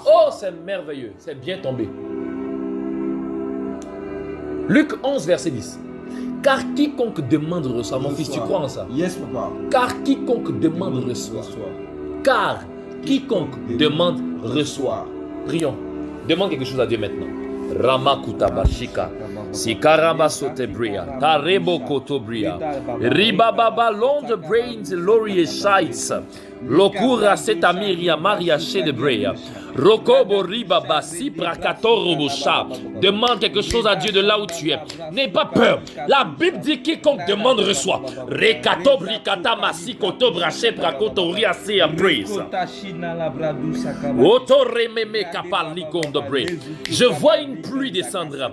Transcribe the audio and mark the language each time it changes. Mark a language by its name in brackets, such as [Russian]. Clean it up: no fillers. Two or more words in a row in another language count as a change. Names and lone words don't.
[French] Oh, c'est merveilleux. C'est bien tombé. Luc 11, verset 10. Car quiconque demande, reçoit. Mon fils, tu crois en ça? Papa. Car quiconque demande, reçoit. Car quiconque demande, reçoit. Prions. Demande quelque chose à Dieu maintenant. Ramakuta Bashika. Sikarama Sotebria. Tarebo Kotobria. Ribababa Londe Brains Laurier Shites. Lokura Setamiria Maria Shedebrea. Rokobo Ribaba Siprakatorobocha. Demande quelque chose à Dieu de là où tu es. N'aie pas peur. La Bible dit quiconque demande reçoit. Rekatobri Katamasi Kotobrache Prakotoria Sea Praise. Je vois une pluie descendre.